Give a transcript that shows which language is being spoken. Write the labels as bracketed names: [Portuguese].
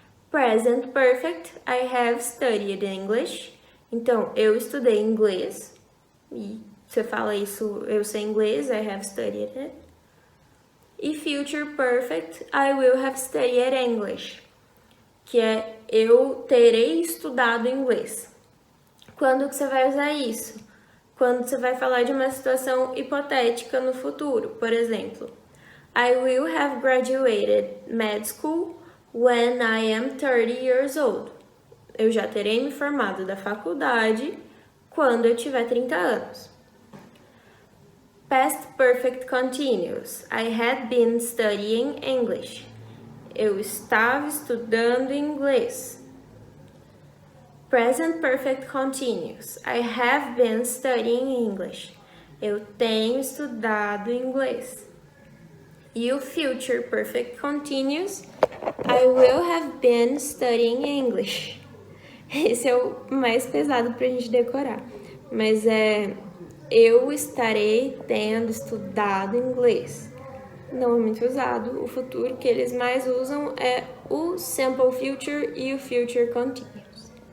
[English] Present perfect. I have studied English. [Portuguese] Então, eu estudei inglês. E você fala isso, eu sei inglês, [English] I have studied it. [Portuguese] E future perfect. [English] I will have studied English. [Portuguese] Que é eu terei estudado inglês. Quando que você vai usar isso? Quando você vai falar de uma situação hipotética no futuro. Por exemplo, [English] I will have graduated med school when I am 30 years old. [Portuguese] Eu já terei me formado da faculdade quando eu tiver 30 anos. [English] Past perfect continuous. I had been studying English. [Portuguese] Eu estava estudando inglês. [English] Present perfect continuous. I have been studying English. [Portuguese] Eu tenho estudado inglês. [English] E o future perfect continuous. I will have been studying English. [Portuguese] Esse é o mais pesado pra gente decorar. Mas eu estarei tendo estudado inglês. Não é muito usado. O futuro que eles mais usam é o simple future e o future continuous.